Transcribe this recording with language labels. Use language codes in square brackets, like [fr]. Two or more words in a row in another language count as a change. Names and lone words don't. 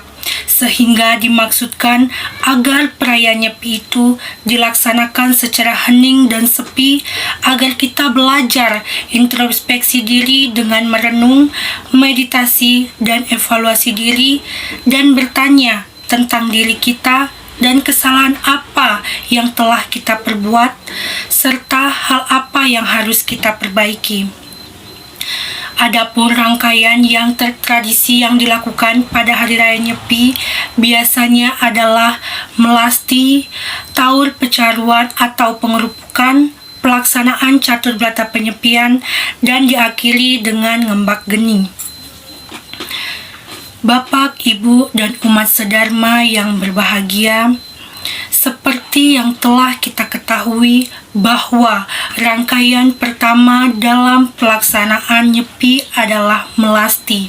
[id] Sehingga dimaksudkan agar perayaan Nyepi itu dilaksanakan secara hening dan sepi, agar kita belajar introspeksi diri dengan merenung, meditasi, dan evaluasi diri, dan bertanya tentang diri kita dan kesalahan apa yang telah kita perbuat, serta hal apa yang harus kita perbaiki. Adapun rangkaian yang tradisi yang dilakukan pada Hari Raya Nyepi biasanya adalah melasti, taur pecaruan atau pengerupukan, pelaksanaan catur berata penyepian, dan diakhiri dengan ngembak geni. Bapak, Ibu, dan umat sedharma yang berbahagia, seperti yang telah kita ketahui bahwa rangkaian pertama dalam pelaksanaan Nyepi adalah melasti.